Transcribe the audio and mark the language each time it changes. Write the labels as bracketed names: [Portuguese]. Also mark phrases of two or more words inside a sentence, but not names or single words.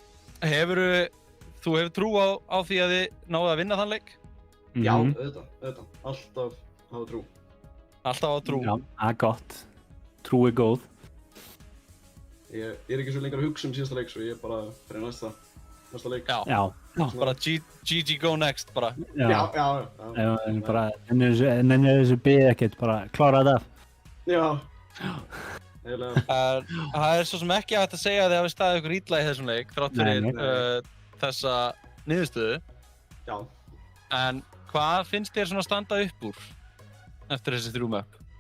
[Icelandic] Þú hefur trú á því að þið náðu að vinna þann leik? Já, auðvitað. Alltaf hafa trú. Alltaf hafa trú? Já, það er gott. Trú er góð. Ég er ekki svo lengur að hugsa síðasta leik, svo ég er bara fyrir næsta. næsta leik. Já. Bara [English] GG go next, [Icelandic] bara. Já. Bara, nennir þessu bið ekkert, bara klára þetta af. Já. Eiginlega. Það er svo sem ekki hægt að segja að þið hafi staðið ykkur illa í þessum leik, þrátt fyrir þessa niðurstöðu. Já. En hvað finnst þér svona standa upp úr eftir þessi 3 möpp?